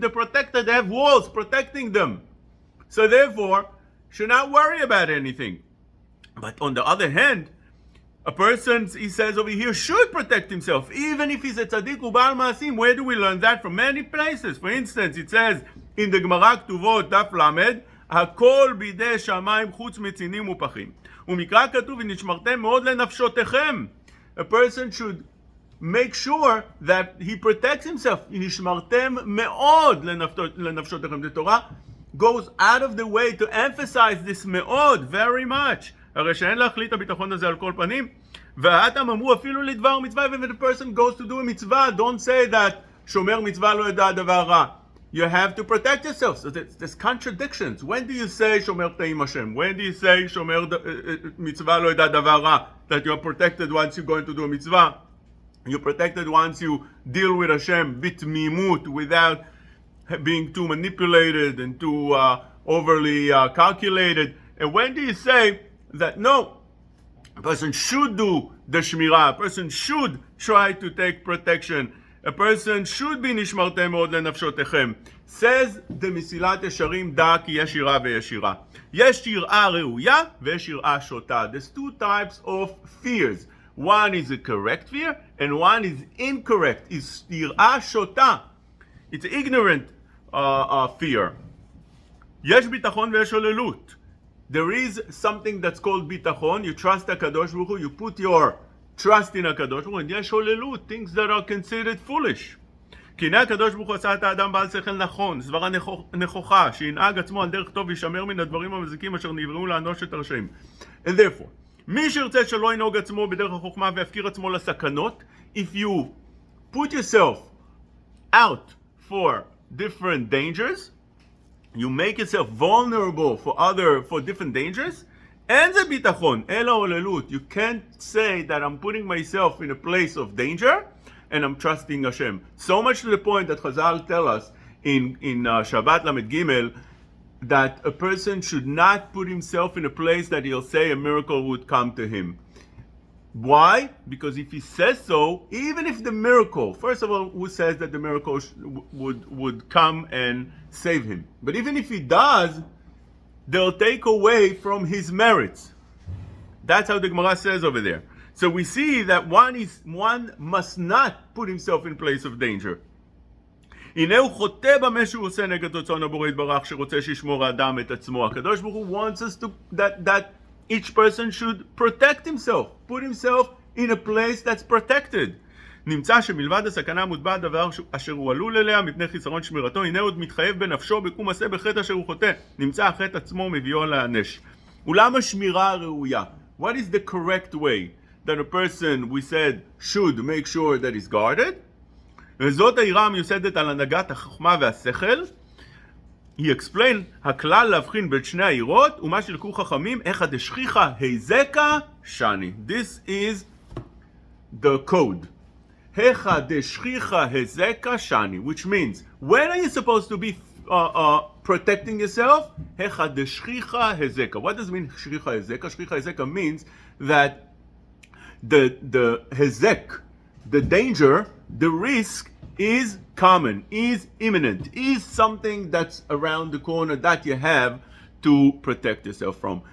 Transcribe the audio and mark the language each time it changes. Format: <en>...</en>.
<en>They're protected, they have walls protecting them. So therefore, should not worry about anything. But on the other hand, a person, he says over here, should protect himself, even if he's a tzaddik ubal maasim. Where do we learn that? From many places. For instance, it says in the Gemara Ktuvot,</en> <he>דף למד, הכל בידי שמיים חוץ מצינים ופחים. ומקרא כתוב, ונשמרתם מאוד לנפשותיכם.</he> <en>A person should make sure that he protects himself.</en> <he>נשמרתם מאוד לנפשותיכם.</he> <en>The Torah goes out of the way to emphasize this מאוד very much.</en> <he>הרי שאין להחליט הביטחון הזה על כל פנים, והאתם אמרו אפילו לדבר מצווה,</he> <en>when a person goes to do a מצווה, don't say that</en> <he>שומר מצווה לא ידע דבר רע.</he> <en>You have to protect yourself. So there's contradictions. When do you say</en> <he>שומר תאים השם?</he> <en>When do you say</en> <he>שומר מצווה לא ידע דבר רע?</he> <en>That you're protected once you're going to do a מצווה. You're protected once you deal with Hashem בתמימות, without being too manipulated and too overly calculated. And when do you say that no, a person should do the shmirah, a person should try to take protection, a person should be nishmartem</en> <he>מאוד לנפשותיכם?</he> <en>Says the Mesilat Yesharim, da</en> <he>כי יש יראה ויש יראה. יש יראה ראויה ויש יראה שוטה.</he> <en>There's two types of fears. One is a correct fear and one is incorrect. It's</en> <he>יראה שוטה.</he> <en>It's ignorant fear.</en> <he>יש ביטחון ויש הוללות.</he> <en>There is something that's called bitachon. You trust HaKadosh Baruch Hu, you put your trust in HaKadosh Baruch Hu, and</en> <he>יש הוללות,</he> <en>things that are considered foolish.</en> <he>כי הנה הקדוש ברוך הוא עשה את האדם בעל שכל נכון, סברה נכוחה, שינהג עצמו על דרך טוב וישמר מן הדברים המזיקים אשר נבראו לאנוש את הרשעים.</he> <en>And therefore,</en> <he>מי שירצה שלא ינהוג עצמו בדרך החוכמה ויפקיר עצמו לסכנות,</he> <en>if you put yourself out for different dangers, you make yourself vulnerable for different dangers,</en> <he>אין זה ביטחון, אלא הוללות.</he> <en>You can't say that I'm putting myself in a place of danger and I'm trusting Hashem. So much to the point that Chazal tell us in Shabbat Lamed Gimel that a person should not put himself in a place that he'll say a miracle would come to him. Why? Because if he says so, even if the miracle, first of all, who says that the miracle would come and save him? But even if he does, they'll take away from his merits. That's how the Gemara says over there. So we see that one must not put himself in place of danger.</en> <he>הנה הוא חוטא במה שהוא עושה נגד רצון הבורא יתברך שרוצה שישמור האדם את עצמו.</he> <en>הקדוש ברוך הוא wants us to that each person should protect himself, put himself in a place that's protected.</en> <he>נמצא שמלבד הסכנה מוטבע דבר אשר הוא עלול אליה מפני חיסרון שמירתו, הנה עוד מתחייב בנפשו בקום עשה בחטא אשר הוא חוטא. נמצא החטא עצמו מביאו להענש. אולם השמירה הראויה.</he> <en>What is the correct way that a person, we said, should make sure that he's guarded?</en> <he>וזאת היראה המיוסדת על הנהגת החוכמה והשכל. He explained, הכלל להבחין בין שני היראות, ומה שלקו חכמים, איכא דשכיחא היזקה שני.</he> <en>This is the code.</en> <he>איכא דשכיחא היזקה שני,</he> <en>which means, when are you supposed to be protecting yourself?</en> <he>איכא דשכיחא היזקה.</he> <en>What does it mean, שכיחא היזקה? שכיחא היזקה means that the hezek, the danger, the risk is common, is imminent, is something that's around the corner that you have to protect yourself from.</en>